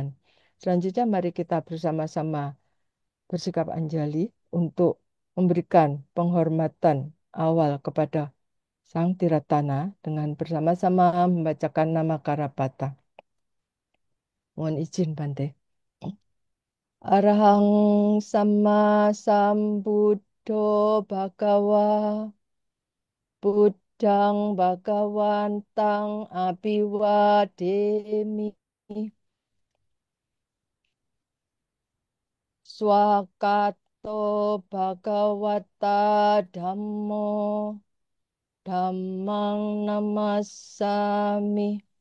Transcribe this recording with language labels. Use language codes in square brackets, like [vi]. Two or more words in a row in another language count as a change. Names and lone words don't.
[id] Selanjutnya mari kita bersama-sama bersikap anjali untuk memberikan penghormatan awal kepada Sang Tiratana dengan bersama-sama membacakan nama Karapata. Mohon izin Bante. [pi] Arahang Sama Sambuddho Bhagawa Buddhang Bhagawantang Abhiwademi Swakato Bhagawata Dhammo Dhammang Namasami